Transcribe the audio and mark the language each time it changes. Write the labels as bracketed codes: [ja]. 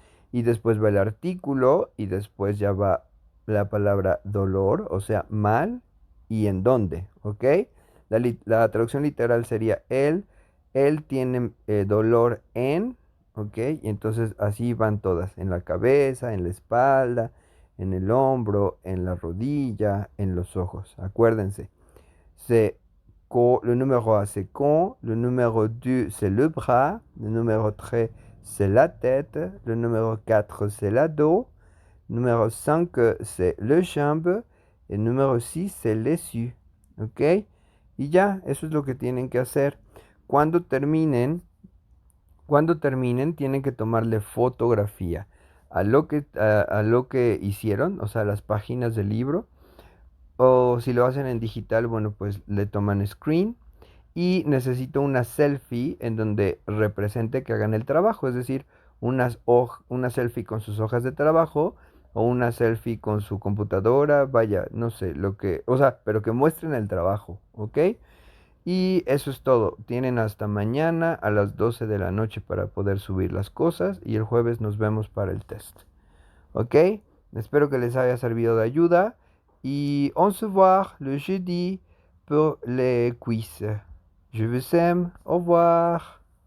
[es] Y después va el artículo y después ya va la palabra dolor, o sea, mal y en dónde, ¿ok? La traducción literal sería él tiene dolor en, ¿ok? Y entonces así van todas, en la cabeza, en la espalda, en el hombro, en la rodilla, en los ojos. Acuérdense, [fr] le numéro 1 c'est con, le numéro 2 c'est le bras, le numéro 3 c'est la tête, le numéro 4 c'est la dos, numéro 5 c'est le jambe [es] y el número 6 [fr] c'est l'essu. [es] ¿Ok? Y ya, eso es lo que tienen que hacer. Cuando terminen, cuando terminen tienen que tomarle fotografía a lo que hicieron, o sea, las páginas del libro. O si lo hacen en digital, bueno, pues le toman screen. Y necesito una selfie en donde represente que hagan el trabajo, es decir, una selfie con sus hojas de trabajo o una selfie con su computadora, vaya, no sé, lo que, o sea, pero que muestren el trabajo, ¿ok? Y eso es todo. Tienen hasta mañana a las 12 de la noche para poder subir las cosas y el jueves nos vemos para el test. ¿Ok? Espero que les haya servido de ayuda y [fr] on se voit le jeudi pour les quiz. Je vous aime. Au revoir.